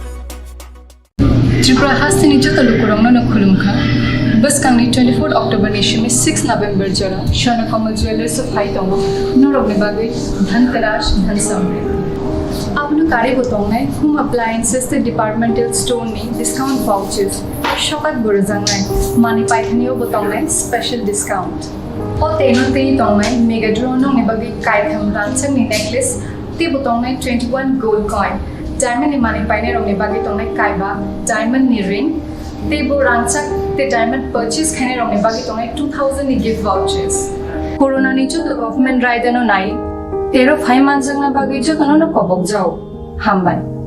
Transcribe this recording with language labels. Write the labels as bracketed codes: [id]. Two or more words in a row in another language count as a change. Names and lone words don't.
[trp] Tripura Hastini Jotalu Kurangno no Khulumkha बस कांगनी 24 अक्टोबर निशमी 6 नवंबर जरा शरण कमल ज्वेलर्स ऑफ हाइटोंग नोरबने बागे [hi] धनतेरस धन समृद्धि [trp] आपनो कार्य बोतोंगनाय [en] home appliances [trp] ते [en] departmental store [trp] नि [en] discount vouchers [trp] शॉकत बुरजांगनाय मानी पाइथनियो बोतोंगनाय [en] special discount [trp] ओ तेनो ते तोंगनाय मेगा ड्रोनो ने बागे काइथम रांचंग नि नेकलेस ते बोतोंगनाय 21 [en] gold coin diamond [trp] नि मानी पाइने रोने बागे तोंगनाय काइबा डायमंड नि रिंग तेबो रांचक ते [en] diamond purchase [trp] खाने रोने बाकी तोंगे 2000 नि [en] gift vouchers [trp] कोरोना नि जो गवर्नमेंट राइडनो नाइ तेरो फाइ मानजंगना बाकी जो तनो न कबक जाओ हामबाय